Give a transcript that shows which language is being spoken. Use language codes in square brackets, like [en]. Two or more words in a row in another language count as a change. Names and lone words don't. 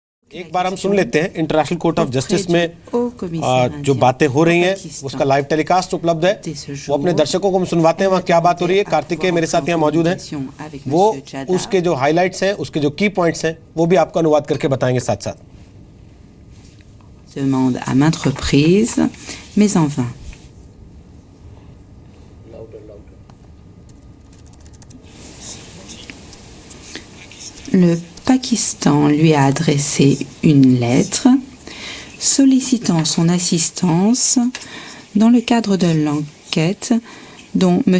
[hi] एक बार हम सुन लेते हैं इंटरनेशनल कोर्ट ऑफ जस्टिस में जो बातें हो रही हैं, उसका [en] live telecast [hi] उपलब्ध है, वो अपने दर्शकों को हम सुनवाते हैं वहाँ क्या बात हो रही है। कार्तिकेय मेरे साथ यहाँ मौजूद हैं, वो उसके जो हाइलाइट्स हैं, उसके जो [en] key points [hi] हैं, वो भी आपको अनुवाद करके बताएंगे साथ साथ। [fr] Demande à maintes reprises, mais en vain. Le Pakistan lui a adressé une lettre sollicitant son assistance dans le cadre de l'enquête dont M.